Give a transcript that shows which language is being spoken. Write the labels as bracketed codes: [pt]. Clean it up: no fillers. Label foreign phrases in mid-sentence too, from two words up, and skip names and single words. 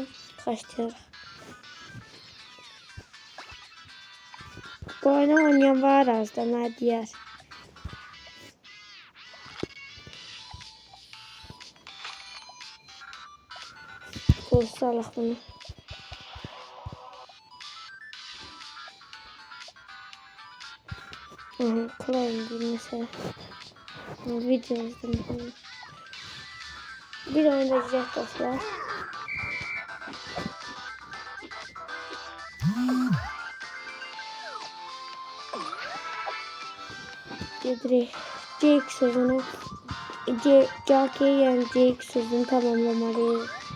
[az] Başlayalım. Bu oyunu oynayan var azda, nə deyər. Kursu alaq bunu. [tr] Kolay değil mesela. Video izledim. Bir oyunda güzel dostlar. CX sözünü yani CX sözünü tamamlamalıyız.